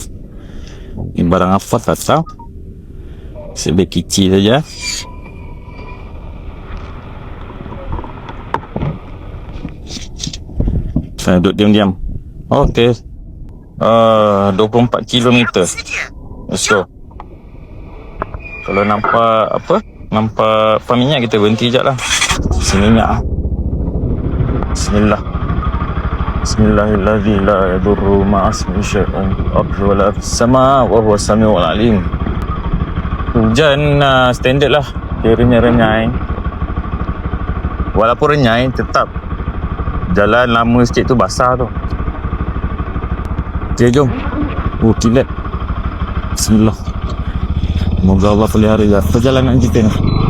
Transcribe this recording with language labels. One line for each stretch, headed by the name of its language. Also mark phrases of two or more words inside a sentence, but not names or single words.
Malay: Ini barang apa tak tahu. Sebab kecil saja. Saya duduk diam-diam. Okey. 24 km.
English: Let's go.
Malay: Kalau nampak nampak minyak, kita berhenti sekejap lah. Minyak. Bismillahirrahmanirrahim.
Arabic: لا يضر مع اسمه شيء في ولا في السماء وهو السميع العليم.
Malay: Hujan standard lah. Kiranya renyai. Walaupun renyai, tetap jalan lama sikit tu basah tu. Okay, jom. Kilat. Bismillah. Semoga Allah pelihara perjalanan kita ni.